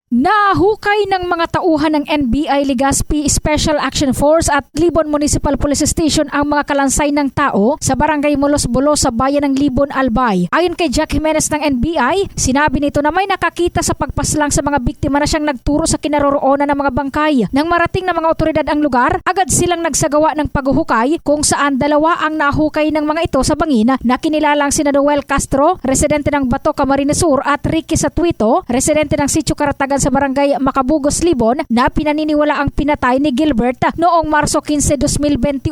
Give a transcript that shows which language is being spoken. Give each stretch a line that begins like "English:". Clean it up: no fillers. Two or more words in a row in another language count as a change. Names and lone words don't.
Filipino: Nahukay ng mga tauhan ng NBI Legazpi Special Action Force at Libon Municipal Police Station ang mga kalansay ng tao sa barangay Mulos-Bulos sa bayan ng Libon, Albay. Ayon kay Jack Jimenez ng NBI, sinabi nito na may nakakita sa pagpaslang sa mga biktima na siyang nagturo sa kinaroroonan ng mga bangkay. Nang marating ng mga otoridad ang lugar, agad silang nagsagawa ng paghuhukay kung saan dalawa ang nahukay ng mga ito sa bangin na kinilalang sina Noel Castro, residente ng Bato, Camarines Sur at Ricky Satuito, residente ng Sitio Karatagan sa barangay Macabugos, Libon, na pinaniniwala ang pinatay ni Gilbert noong Marso 15, 2021.